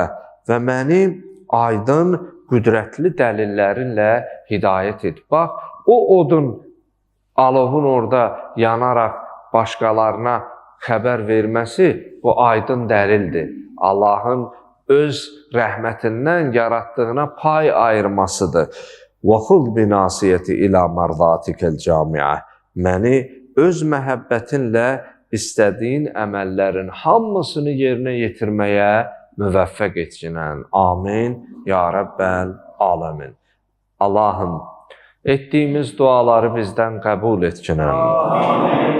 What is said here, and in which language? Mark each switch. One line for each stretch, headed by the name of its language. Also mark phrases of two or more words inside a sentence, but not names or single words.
Azerbaijani: Və məni aydın, qüdrətli dəlillərinlə hidayət et. Bax, o odun, alovun orada yanaraq başqalarına xəbər verməsi bu aydın dəlildir. Allahın öz rəhmətindən yaratdığına pay ayırmasıdır.
Arabic: وَخُذْ بِنَاسِيَةِ إِلَى مَرْضَاتِكَ الْجَامِعَةِ.
Azerbaijani: Məni öz məhəbbətinlə istədiyin əməllərin hamısını yerinə yetirməyə müvəffəq etcinən.
Arabic: آمين. يا ربّ العالمين.
Azerbaijani: Allahım, etdiyimiz duaları bizdən qəbul etcinən.